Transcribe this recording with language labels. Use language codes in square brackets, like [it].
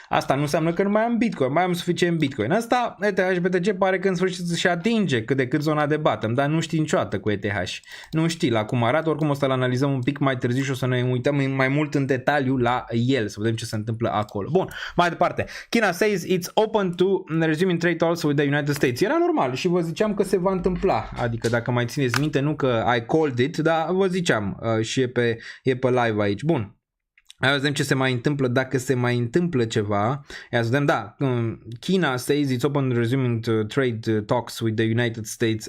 [ro] Asta nu înseamnă că nu mai am Bitcoin, mai am suficient Bitcoin. Asta, ETH și BTC pare că în sfârșit își atinge cât de cât zona de bottom, dar nu știi niciodată cu ETH. Nu știi la cum arată, oricum o să-l analizăm un pic mai târziu și o să ne uităm mai mult în detaliu la el, să vedem ce se întâmplă acolo. Bun, mai departe. [en] China says it's open to resuming trade talks with the United States. [ro] Era normal și vă ziceam că se va întâmpla. Adică dacă mai țineți minte, nu că [en] I called it, [ro] dar vă ziceam și e pe live aici. Bun. Hai să vedem ce se mai întâmplă, dacă se mai întâmplă ceva. Ia să vedem, da, [en] China says it's open resuming trade talks with the United States.